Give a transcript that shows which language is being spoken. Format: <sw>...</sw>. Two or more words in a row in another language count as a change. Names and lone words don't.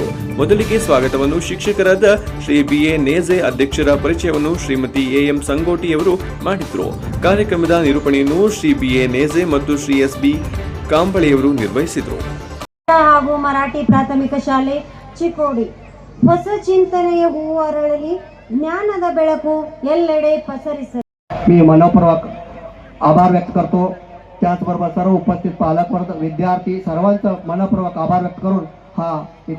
<kn>ಮೊದಲಿಗೆ ಸ್ವಾಗತವನ್ನು ಶಿಕ್ಷಕರಾದ ಶ್ರೀ ಬಿ.ಎ. ನೇಜೆ, ಅಧ್ಯಕ್ಷರ ಪರಿಚಯವನ್ನು ಶ್ರೀಮತಿ ಎ.ಎಂ. ಸಂಗೋಟಿಯವರು ಮಾಡಿದ್ರು. ಕಾರ್ಯಕ್ರಮದ ನಿರೂಪಣೆಯನ್ನು ಶ್ರೀ ಬಿ.ಎ. ನೇಜೆ ಮತ್ತು ಶ್ರೀ ಎಸ್.ಬಿ. ಕಾಂಬಳೆಯವರು ನಿರ್ವಹಿಸಿದರು. ಹಾಗೂ ಮರಾಠಿ ಪ್ರಾಥಮಿಕ ಶಾಲೆ ಚಿಕ್ಕೋಡಿ. ಹೊಸ ಚಿಂತನೆಯ ಹೂವು ಅರಳಲಿ, ज्ञानाದ ಬೆಳಕು ಎಲ್ಲೆಡೆ पसरली.</kn> <mr>मी मनपूर्वक आभार व्यक्त करतो. त्याचबरोबर सर्व उपस्थित पालक वर्ग, विद्यार्थी सर्वांचा मनपूर्वक आभार व्यक्त करून हा</mr>